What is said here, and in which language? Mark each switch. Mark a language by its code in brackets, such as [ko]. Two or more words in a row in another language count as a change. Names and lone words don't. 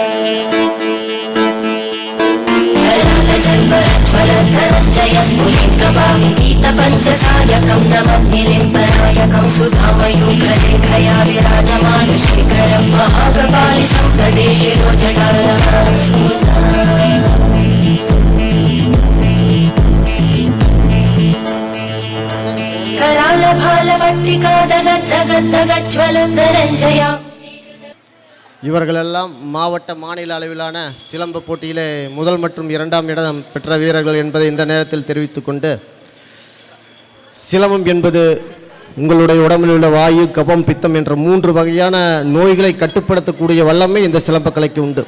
[sa] धनञ्जय स्फुलिङ्गभाविगीतपञ्चसायकं नमन्निलिम्बनायकं सुधामयूखलेखया विराजमानशेखरं महाकपालि सम्पदे शिरोजटालस्तुता [ta] இவர்களெல்லாம் மாவட்ட மாநில அளவிலான சிலம்ப போட்டியிலே முதல் மற்றும் இரண்டாம் இடம் பெற்ற வீரர்கள் என்பதை இந்த நேரத்தில் தெரிவித்துக்கொண்டு, சிலம்பம் என்பது உங்களுடைய உடம்பில் உள்ள வாயு, கபம், பித்தம் என்ற 3 வகையான நோய்களை கட்டுப்படுத்தக்கூடிய வல்லமை இந்த சிலம்பக்கலைக்கு உண்டு.